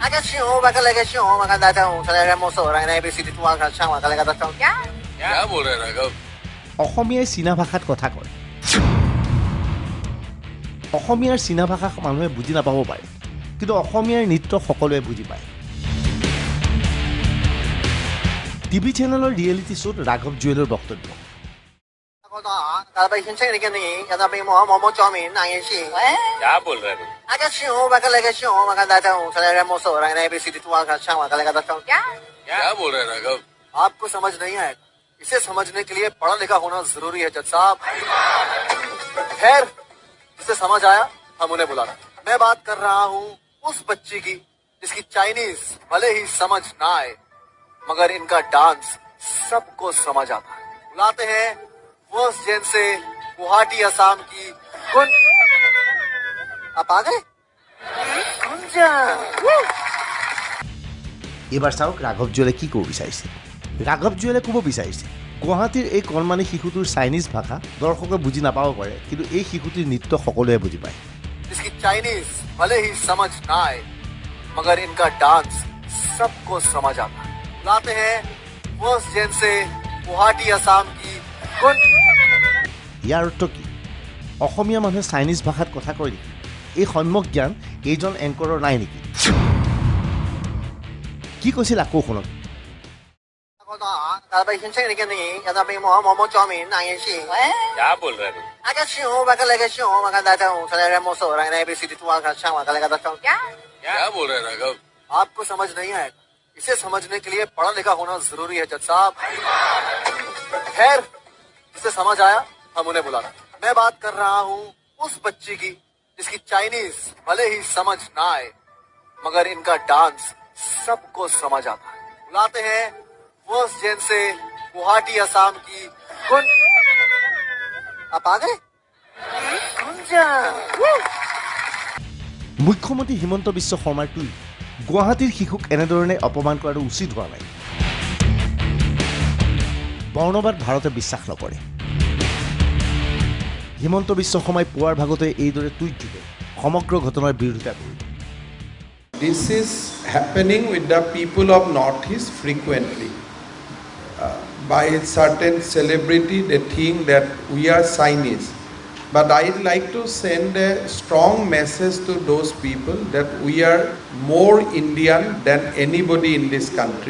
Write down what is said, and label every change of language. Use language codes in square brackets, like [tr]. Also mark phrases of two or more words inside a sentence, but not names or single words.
[as] অসমীয়াই চীনা ভাষাত কথা কয়। অসমীয়াৰ চীনা ভাষা মানুহে বুজি নাপাব পাৰে, কিন্তু অসমীয়াৰ নৃত্য সকলোৱে বুজি পায়। টিভি চেনেলৰ ৰিয়েলিটি শ্ব'ত ৰাঘৱ জুৱেলৰ বক্তব্য। [hi] इसे समझने के लिए पढ़ा लिखा होना जरूरी है जज साहब। खैर, जिसे समझ आया हम उन्हें बुलाते। मैं बात कर रहा हूँ उस बच्ची की जिसकी चाइनीज भले ही समझ ना आए, मगर इनका डांस सबको समझ आता है। बुलाते हैं वो जैन से गुवाहाटी असम की गुन। आप आ गए? [as] এইবাৰ চাওক ৰাঘৱ জুৱেলে কি ক'ব বিচাৰিছে। ৰাঘৱ জুৱেলে ক'ব বিচাৰিছে গুৱাহাটীৰ এই কণমানি শিশুটোৰ চাইনিজ ভাষা দৰ্শকে বুজি নাপাব পাৰে, কিন্তু এই শিশুটিৰ নৃত্য সকলোৱে বুজি পায়। [hi] जिसकी चाइनीज भले ही समझ ना आए, मगर इनका डांस सबको समझ आता है। बुलाते हैं वो जैन से गुवाहाटी असम की गुन। [as] ইয়াৰ অৰ্থ কি? অসমীয়া মানুহে চাইনিজ ভাষাত কথা কয় নেকি? এই সম্যক জ্ঞান এইজন এংকৰৰ নাই নেকি? কি কৈছিল আকৌ শুনক। [hi] आपको समझ नहीं आएगा, इसे समझने के लिए पढ़ा लिखा होना जरूरी है जज साहब। खैर, जिसे समझ आया हम उन्हें बुलाते। मैं बात कर रहा हूँ उस बच्ची की जिसकी चाइनीज भले ही समझ ना आए, मगर इनका डांस सबको समझ आता है। बुलाते हैं वो जैन से गुवाहाटी असम की गुन। आप आ गए? [as] মুখ্যমন্ত্ৰী হিমন্ত বিশ্ব শৰ্মাৰ টুইট, গুৱাহাটীৰ শিশুক এনেধৰণে অপমান কৰাটো উচিত হোৱা নাই। বৰ্ণবাদ ভাৰতে বিশ্বাস নকৰে। হিমন্ত বিশ্ব শৰ্মাই পুৱাৰ ভাগতে এইদৰে টুইট যোগে সমগ্ৰ ঘটনাৰ বিৰোধিতা কৰিলে। [en] This is happening with the people of Northeast frequently. By certain celebrity, they think that we are Chinese. But I'd like to send a strong message to those people that we are more Indian than anybody in this country.